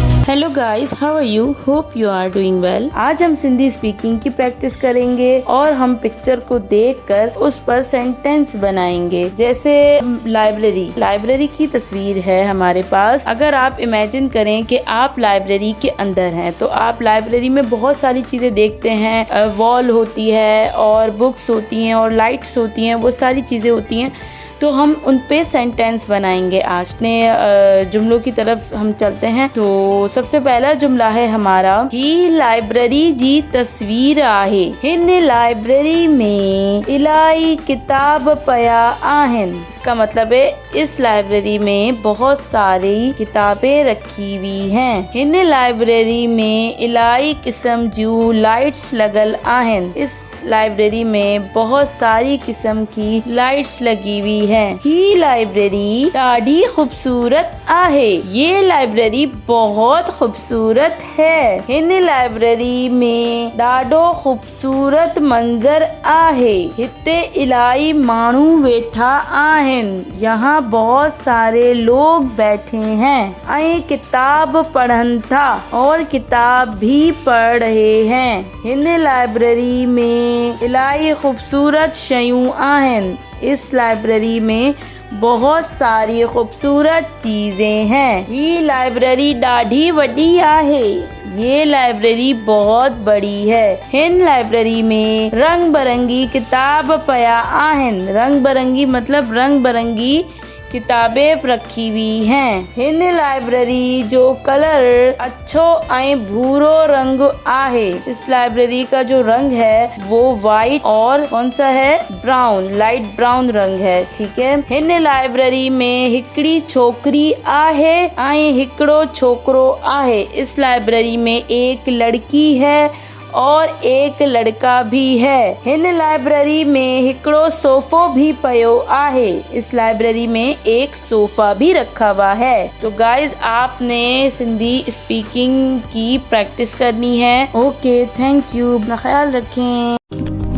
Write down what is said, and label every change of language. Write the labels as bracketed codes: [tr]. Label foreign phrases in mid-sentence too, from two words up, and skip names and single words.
[en] Hello guys, How are you? Hope you are doing well. [hi] आज हम सिंधी स्पीकिंग की प्रैक्टिस करेंगे और हम पिक्चर को देखकर उस पर सेंटेंस बनाएंगे। जैसे लाइब्रेरी की तस्वीर है हमारे पास। अगर आप इमेजिन करें कि आप लाइब्रेरी के अंदर हैं, तो आप लाइब्रेरी में बहुत सारी चीजें देखते हैं। वॉल होती है और बुक्स होती हैं और लाइट्स होती हैं, वो सारी चीजें होती हैं। तो हम उन पे सेंटेंस बनाएंगे। आज ने जुमलों की तरफ हम चलते हैं। तो सबसे पहला जुमला है हमारा, [sd] ही लाइब्रेरी जी तस्वीर आहे। हिन लाइब्रेरी में इलाही किताब पया आहिन। [hi] इसका मतलब है इस लाइब्रेरी में बहुत सारी किताबें रखी हुई हैं। [sd] हिन लाइब्रेरी में इलाही किस्म जूं लाइट्स लगल आहिन। [hi] इस लाइब्रेरी में बहुत सारी किस्म की लाइट्स लगी हुई हैं। [sd] ही लाइब्रेरी ॾाढी खूबसूरत आहे। [hi] ये लाइब्रेरी बहुत खूबसूरत है। [sd] हिन लाइब्रेरी में ॾाढो खूबसूरत मंजर आहे। हिते इलाही माण्हू वेठा आहिनि। [hi] यहाँ बहुत सारे लोग बैठे हैं। [sd] ऐं किताब पढ़न था [hi] और किताब भी पढ़ रहे हैं। [sd] हिन लाइब्रेरी में इलाही खूबसूरत शयूं आहिनि। [hi] इस लाइब्रेरी में बहुत सारी खूबसूरत चीजें हैं। [sd] ये लाइब्रेरी ॾाढी वॾी आहे। [hi] ये लाइब्रेरी बहुत बड़ी है। [sd] हिन लाइब्रेरी में रंग बिरंगी किताब पया आहिनि। [hi] रंग बिरंगी मतलब रंग बिरंगी किताबें रखी हुई हैं। [sd] हिन लाइब्रेरी जो कलर अच्छो ऐं भूरो रंग आहे। [hi] इस लाइब्रेरी का जो रंग है वो वाइट और कौन सा है, ब्राउन, लाइट ब्राउन रंग है। ठीक है। [sd] हिन लाइब्रेरी में हिकड़ी छोकरी आहे ऐं हिकड़ो छोकरो आहे। [hi] इस लाइब्रेरी में एक लड़की है और एक लड़का भी है। [sd] हिन लाइब्रेरी में हिकड़ो सोफो भी पयो आहे। [hi] इस लाइब्रेरी में एक सोफा भी रखा हुआ है। तो गाइज, आपने सिंधी स्पीकिंग की प्रैक्टिस करनी है। [en] OK, thank you. [hi] अपना ख्याल रखें।